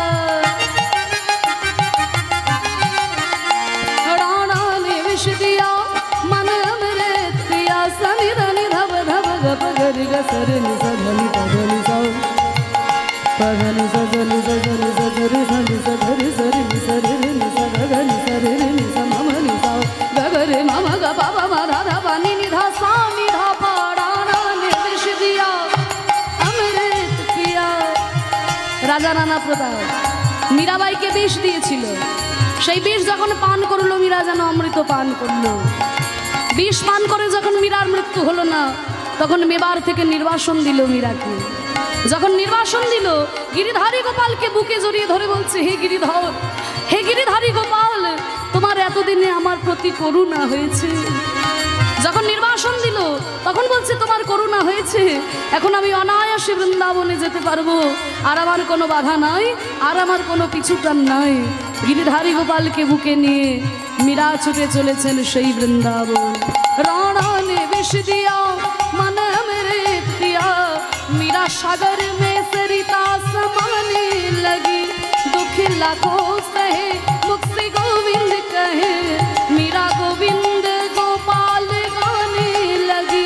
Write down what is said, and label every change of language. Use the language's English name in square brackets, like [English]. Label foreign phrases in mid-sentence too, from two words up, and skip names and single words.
[Hindi] राणा ने विष दिया मन अमृत किया। सनिधनि धब धब गप गरि गसरनि सधनि पधनि सौ पधनि सजनि सजनि सधरि सनि सधरि सरि सरिनि सधनि सरिनि सममनि सौ गगरे मम ग प प म ध ध प नि नि ध सा नि ध प। राणा ने विष दिया अमृत पिया। [Bangla] রাজা রানা প্রতাপ মীরাবাইকে বিষ দিয়েছিল, সেই বিষ যখন পান করলো মীরা যেন অমৃত পান করলো। বিষ পান করে যখন মীরার মৃত্যু হলো না, তখন মেবার থেকে নির্বাসন দিল মীরাকে। যখন নির্বাসন দিল, গিরিধারী গোপালকে বুকে জড়িয়ে ধরে বলছে, হে গিরিধর, হে গিরিধারী গোপাল, তোমার এতদিনে আমার প্রতি করুণা হয়েছে। যখন নির্বাসন দিল, তখন বলছে তোমার করুণা হয়েছে, এখন আমি অনায়াসে বৃন্দাবনে যেতে পারবো, আর আমার কোনো বাধা নাই, আর আমার কোনো পিছুটান নাই। গিরিধারী গোপালকে বুকে নিয়ে মীরা ছুটে চলেছেন সেই বৃন্দাবন। [Hindi] রাणा ने विष दिया मन अमृत पिया, मीरा सागर में सरिता समाने लगी। दुख लाखों सहे मुख से गोविंद कहे, मीरा गोविंद गोपाल गाने लगी।